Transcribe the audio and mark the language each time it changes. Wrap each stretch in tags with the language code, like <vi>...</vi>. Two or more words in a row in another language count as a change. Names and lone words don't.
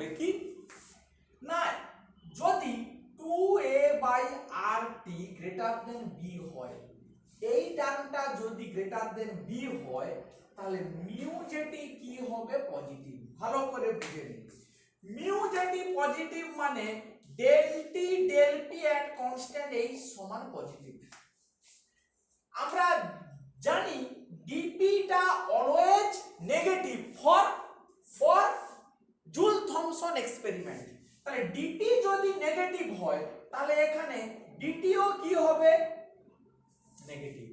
<bn>কি না, যদি 2a/RT > b হয়, এই টার্মটা যদি > b হয়, তাহলে মিউ যেটি কি হবে, পজিটিভ। ভালো করে বুঝে নিন, মিউ যেটি পজিটিভ মানে</bn> <en>del t del p at constant h</en> <bn>সমান পজিটিভ। আমরা জানি dp টা</bn> <en>always negative for Joule Thomson experiment.</en> <bn>তাহলে dp যদি নেগেটিভ হয় তাহলে এখানে dt ও কি হবে, নেগেটিভ।</bn>